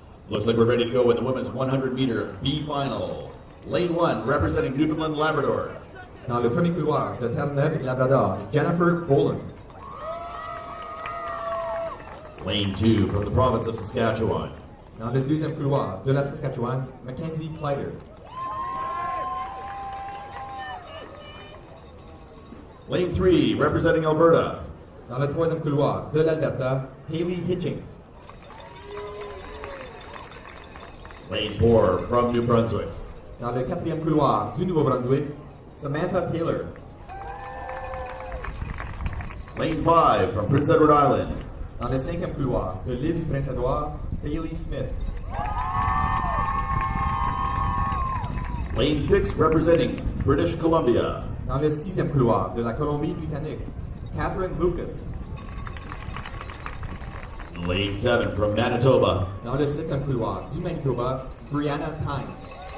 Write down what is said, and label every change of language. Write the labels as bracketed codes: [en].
[en] Looks like we're ready to go with the women's 100 meter B final. Lane 1, representing Newfoundland Labrador. [fr] Dans le premier couloir de Terre-Neuve et Labrador, Jennifer Boland. [en] Lane 2, from the province of Saskatchewan. [fr] Dans le deuxième couloir de la Saskatchewan, Mackenzie Kleider. [en] Lane 3, representing Alberta. [fr] Dans le troisième couloir de l'Alberta, Hayley Hitchings. [en] Lane 4, from New Brunswick. [fr] Dans le quatrième couloir du Nouveau-Brunswick, Samantha Taylor. [en] Lane 5, from Prince Edward Island. [fr] Dans le cinquième couloir de l'île du Prince-Édouard, Bailey Smith. [en] Lane 6, representing British Columbia. [fr] Dans le sixième couloir de la Colombie-Britannique, Catherine Lucas. [en] Lane 7 from Manitoba. [fr] Dans le 7e couloir du Manitoba, Brianna Tynes.